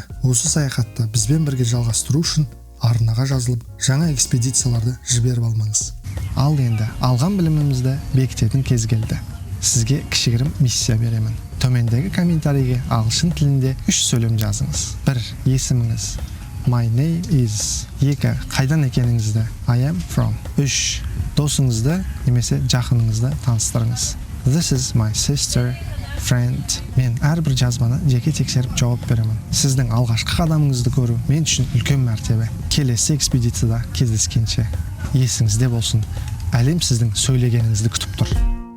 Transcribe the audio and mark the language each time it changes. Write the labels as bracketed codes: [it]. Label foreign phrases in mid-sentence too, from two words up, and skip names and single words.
[kk] Осы саяхатты бізбен бірге жалғастыру үшін арнаға жазылып, жаңа экспедицияларды жіберіп алмаңыз. Ал енді алған білімімізді бекітетін кез келді. Sizге кішігірім миссия беремін. Төмендегі комментарийге ағылшын тілінде 3 сөйлем жазыңыз. 1. Есіміңіз. [en] My name is. 2. [kk] Қайдан екеніңізді. [en] I am from. 3. [kk] Досыңызды немесе жақыныңызды таныстырыңыз. [en] This is my sister, friend. [kk] Мен әрбір жазбаны жеке тексеріп жауап беремін. Сіздің алғашқы қадамыңызды көру мен үшін үлкен мәртебе. Келесі экспедицияда кездескенше. Есіңізде болсын. Әлем сіздің сөйлегеніңізді күтіп тұр.